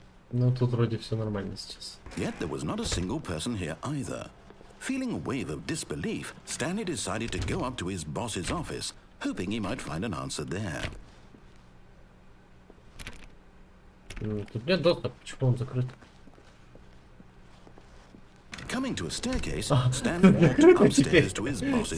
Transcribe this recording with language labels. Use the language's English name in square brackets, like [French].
[Russian] Ну тут вроде все нормально сейчас. [English] Yet there was not a single person here either. Feeling a wave of disbelief, Stanley decided to go up to his boss's office, hoping he might find an answer there. [Russian] Тут нет доступа, почему он закрыт? [English] Coming to a staircase, Stanley walked upstairs to his boss's